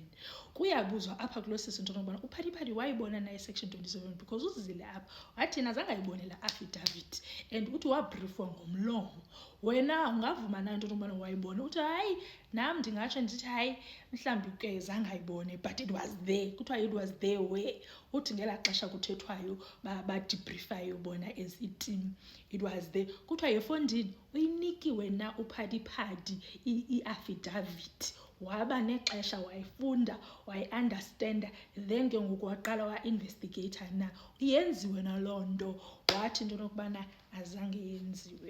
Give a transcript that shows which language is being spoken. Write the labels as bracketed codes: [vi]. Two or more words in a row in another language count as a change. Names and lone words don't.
[xh] Kuyabuzwa apha kuloo sisi into yokubana uphadi wayibona naye section 27 because uzile apha wathi yena zange ayibone la affidavit and uthi wabriefwa ngomlomo. Wena ungavuma na into yokubana wayibona? Uthi hayi nam ndingatsho ndithi hayi mhlawumbi ke zange ayibone, [en] but it was there. [xh] Kuthiwa [en] it was there [xh] where uthi ngelaa xesha kuthethwayo badebriefayo bona as i-team, [en] it was there. [xh] Kuthiwa efondini uyinikiwe na uphadi i-affidavit, waba nexesha wayifunda wayi-understanda, then ke ngoku waqala wa-investigator na yenziwe naloo nto. Wathi into yokubana azange yenziwe.